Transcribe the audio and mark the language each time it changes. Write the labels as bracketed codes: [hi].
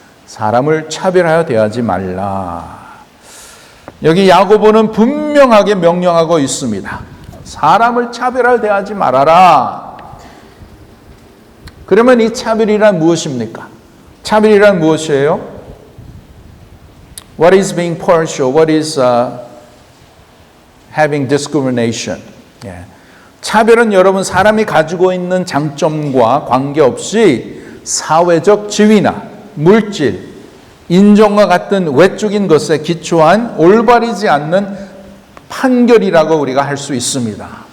[ko] 사람을 차별하여 대하지 말라. 여기 야고보는 분명하게 명령하고 있습니다. 사람을 차별하여 대하지 말아라. 그러면 이 차별이란 무엇입니까? 차별이란 무엇이에요? [en] What is being partial? What is having discrimination? [ko] 차별은 여러분 사람이 가지고 있는 장점과 관계없이 사회적 지위나 물질, 인정과 같은 외적인 것에 기초한 올바르지 않는 판결이라고 우리가 할 수 있습니다.